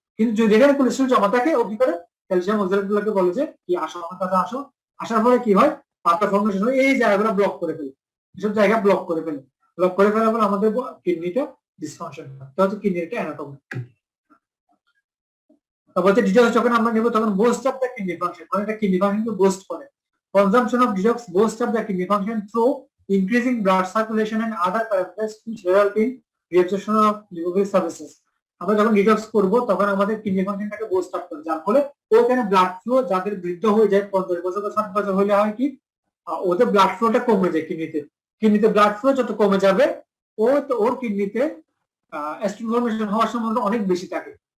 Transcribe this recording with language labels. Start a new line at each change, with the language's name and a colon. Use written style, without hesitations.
Bangla: কিন্তু যদি এখানে কোলেস্টেরল জমা থাকে ও কি করে ক্যালসিয়াম অক্সালেট গুলোকে বলে যে কি আসো আমার কাছে আসো, আসার পরে কি হয় পাথর ফর্মেশন হয়, এই জায়গাগুলো ব্লক করে ফেলে, এসব জায়গা ব্লক করে ফেলে, ব্লক করে ফেলার পর আমাদের কিডনিটা ডিসফাংশন হয়। তো হচ্ছে কিডনির একটা অ্যানাটমি। তারপর হচ্ছে ডিটক্স যখন আমরা নেব তখন
English: boost up the kidney function,
Bangla: মানে এটা কিডনি ফাংশনকে বুস্ট করে।
English: Consumption of detox boost up the kidney function through increasing blood circulation and other parameters which result in reabsorption of lipophilic substances.
Bangla: আমরা যখন ডিটক্স করব তখন আমাদের কিডনি ফাংশনটাকে বুস্ট আপ করে, যার ফলে ওখানে ব্লাড ফ্লো যাদের বৃদ্ধ হয়ে যায় 50 বছর বা 60 বছর হলে হয় কি ওদের ব্লাড ফ্লোটা কমে যায় কিডনিতে ব্লাড ফ্লো যত কমে যাবে ওর কিডনিতে অ্যাস্ট্রন ফর্মেশন হওয়ার সম্ভাবনা অনেক বেশি থাকে।